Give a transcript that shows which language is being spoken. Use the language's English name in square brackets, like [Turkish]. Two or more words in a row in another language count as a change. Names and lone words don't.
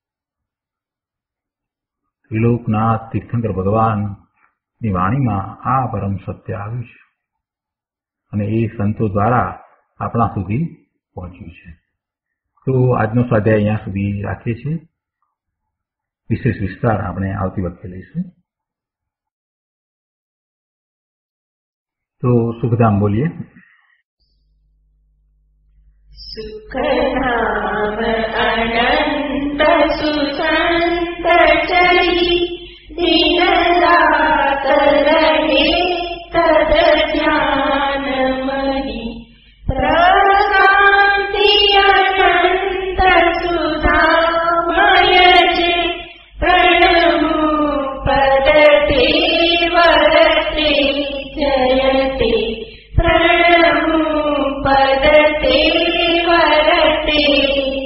[Gujarati] ત્રિલોકનાથ તીર્થંકર ભગવાનની વાણીમાં આ પરમ સત્ય આવ્યું છે અને એ સંતો દ્વારા આપણા સુધી પહોંચ્યું છે. તો આજનો સ્વાધ્યાય અહીંયા સુધી રાખીએ છીએ. વિશેષ વિસ્તાર આપણે આવતી વખતે લઈશું. તો સુખધામ બોલીએ. સુખધામ અનંત સુસંત ચલી દીનદાત રહે તદ જ્ઞાન મહી પ્રકાંતિ અનંત સુધામય જે પ્રણમુ પદતે વરતે જયતે પ્રણમુ પદતે વરતે